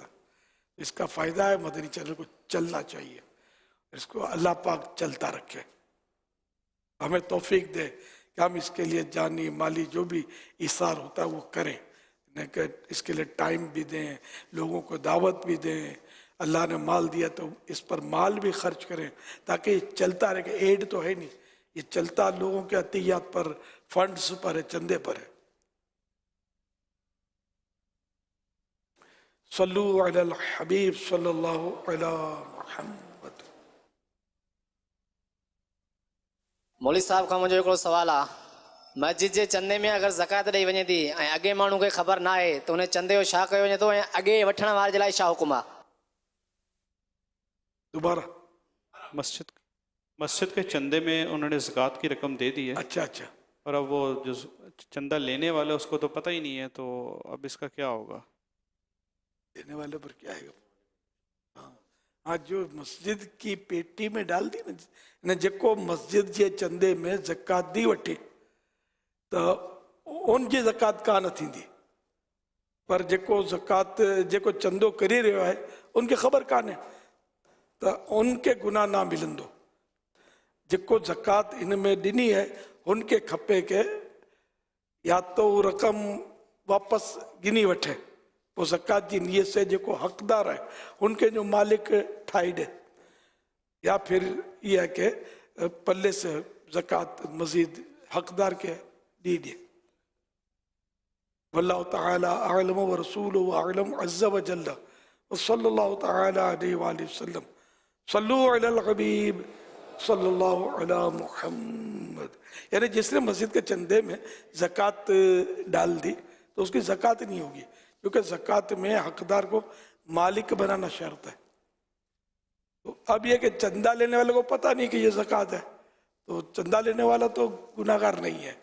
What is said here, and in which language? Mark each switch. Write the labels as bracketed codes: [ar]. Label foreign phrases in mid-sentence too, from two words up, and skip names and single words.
[hi] इसका फ़ायदा है, मदनी चैनल को चलना चाहिए, इसको अल्लाह पाक चलता रखे, हमें तौफीक दे कि हम इसके लिए जानी माली जो भी इसार होता है वो करें, इसके लिए टाइम भी दें, लोगों को दावत भी दें। अल्लाह ने माल दिया तो इस पर माल भी खर्च करें ताकि ये चलता रहे। एड तो है नहीं, ये चलता लोगों के अतियात पर, फंड्स पर है, चंदे पर है। [ar] صلوا على الحبيب صلى الله على محمد. [sd] मौलवी साहब खां मुंहिंजो हिकिड़ो सुवालु आहे, मस्जिद जे चंदे में अगरि ज़कात ॾेई वञे थी ऐं अॻे माण्हू खे ख़बर न आहे त उन चंदे जो छा कयो वञे थो ऐं अॻे वठण वारे जे लाइ छा हुकुम आहे? [hi] दोबारा मस्जिद के चंदे में उन्होंने ज़कात की रकम दे दी है, अच्छा और अब वो जो चंदा लेने वाले उसको तो पता ही नहीं है, तो अब इसका क्या होगा? देने वाले पर क्या है? हाँ, जो मस्जिद की पेटी में डाल दी न [sd] जेको मस्जिद जे चंदे में ज़कात दी वठे तो उनजी ज़कात कान थींदी, पर जेको ज़कात जेको चंदो करे रहियो आहे उनखे ख़बर कान्हे तो उनके गुनाह ना मिलंदो। जेको ज़कात इन में ॾिनी है उनके खपे के या तो वो रक़म वापसि गिनी वठे, पोइ ज़कात जी नीयत से जेको हक़दार है उनके जो मालिक ठाही ॾे, [hi] या फिर ये है कि पल्ले से ज़कात मज़ीद हक़दार के दी ॾे। [ar] والله تعالى أعلم ورسوله أعلم عز وجل وصلى الله تعالى عليه وآله وسلم. صلوا على الحبيب صلى الله على محمد. [hi] यानी जिसने मस्जिद के चंदे में ज़कात डाल दी तो उसकी ज़कात नहीं होगी, क्योंकि ज़कात में हकदार को मालिक बनाना शर्त है। तो अब यह कि चंदा लेने वाले को पता नहीं कि ये ज़कात है, तो चंदा लेने वाला तो गुनाहगार नहीं है।